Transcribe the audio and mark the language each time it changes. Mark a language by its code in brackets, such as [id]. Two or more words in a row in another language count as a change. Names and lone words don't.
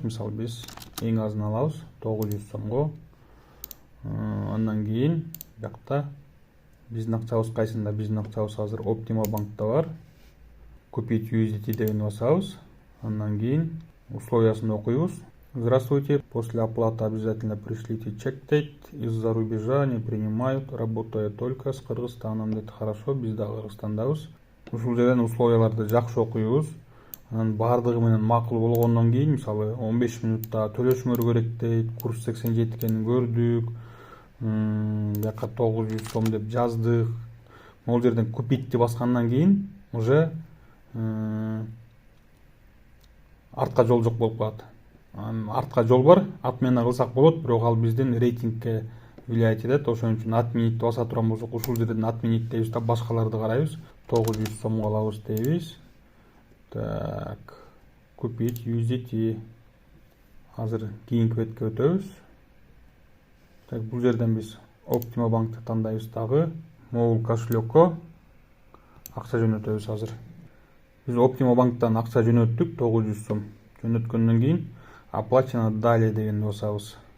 [ky] Мисалы биз эң азын алабыз 900 сомго. Андан кийин биякта биздин акчабыз кайсында? Биздин акчабыз азыр Optima банкта бар. Купить USDT дегенди басабыз. Андан кийин условиясын окуйбуз. [ru] Здравствуйте, после оплаты обязательно пришлите [ky] чек дейт. [ru] Из-за рубежа не принимают, работает только с Кыргызстаном дейт. [ky] Хорошо, биз да Кыргызстандабыз. Ушул жерден условияларды жакшы окуйбуз. Анан бардыгы менен макул болгондон кийин, мисалы 15 минутта төлөшүңөр керек дейт. Курс 87 экенин көрдүк. Бияка 900 сом деп жаздык. Могул жерден купитти баскандан кийин уже артка жол жок болуп калат. Артка жол бар, отмена кылсак болот, бирок ал биздин рейтингке влиять этет. Ошон үчүн отменить баса турган болсок, ушул жерден отменить дейбиз да башкаларды карайбыз. 900 сомго алабыз дейбиз. [ru] Так, купить USDT. [ky] Азыр кийинки бетке өтөбүз. Так, бул жерден биз Optima банкты тандайбыз дагы. Mobile кошелекко акча жөнөтөбүз азыр. Биз Optima банктан акча жөнөттүк 900 сом. Жөнөткөндөн кийин [ru] оплачено далее [ky] дегенди басабыз.